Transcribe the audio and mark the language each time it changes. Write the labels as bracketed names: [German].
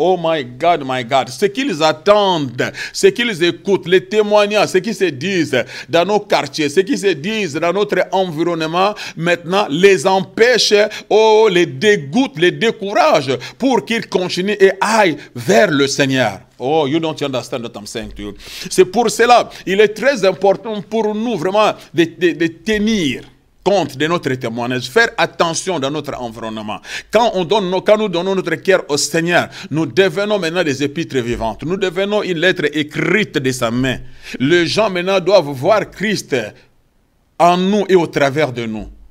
[English] Oh my God, [French] ce qu'ils attendent, ce qu'ils écoutent, les témoignages, ce qui se disent dans nos quartiers, ce qui se disent dans notre environnement, maintenant les empêche, oh, les dégoûte, les décourage pour qu'ils continuent et aillent vers le Seigneur. [English] Oh, you don't understand what I'm saying to you. [French] C'est pour cela, il est très important pour nous vraiment de tenir compte de notre témoignage, faire attention dans notre environnement. Quand nous donnons notre cœur au Seigneur, nous devenons maintenant des épîtres vivantes. Nous devenons une lettre écrite de sa main. Les gens maintenant doivent voir Christ en nous et au travers de nous.